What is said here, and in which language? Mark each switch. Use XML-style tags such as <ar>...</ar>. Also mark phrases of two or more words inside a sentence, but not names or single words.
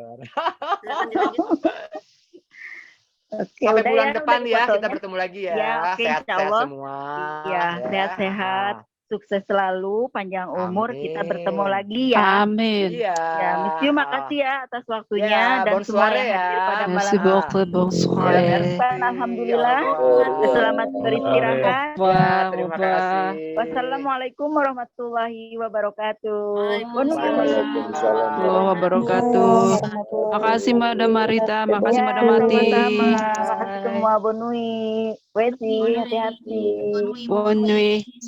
<id>Oke, sampai udah bulan ya, depan udah ya fotonya. kita bertemu lagi ya. Ya, oke, Sehat-sehat insyaallah. semua. Ya, sehat-sehat. Sukses selalu, panjang umur, kita bertemu lagi ya. Amin. Iya. Ya, Monsieur makasih ya atas waktunya Ya, dan semua yang hadir pada malam</id> <fr>Merci</fr> <id>ini.</id> <fr>beaucoup, bonsoir.</fr> <id>Alhamdulillah. Selamat beristirahat. Terima kasih.</id> <ar>والسلام عليكم ورحمة الله وبركاته. وعليكم السلام وبركاته.</ar> <id>Makasih Madam Marita, makasih Madam Mati. Makasih semua, Bonui. Wesi, hati-hati.</id> <fr>Bonne nuit.</fr>